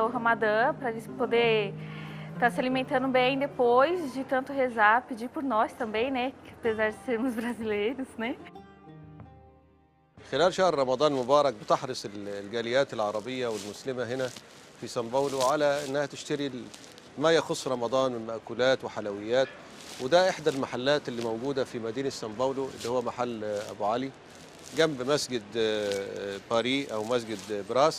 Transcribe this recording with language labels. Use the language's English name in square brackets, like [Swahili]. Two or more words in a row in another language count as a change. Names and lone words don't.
[Portuguese] o Ramadã, para eles poderem estar se alimentando bem depois de tanto rezar, pedir por nós também, né, que apesar de sermos brasileiros, né. [Arabic] خلال شهر رمضان المبارك بتحرص الجاليات العربية والمسلمة هنا في سان باولو على أنها تشتري ما يخص رمضان من مأكولات وحلويات، وده إحدى المحلات اللي موجودة في مدينة سان باولو اللي هو محل أبو علي جنب مسجد باري أو مسجد براس.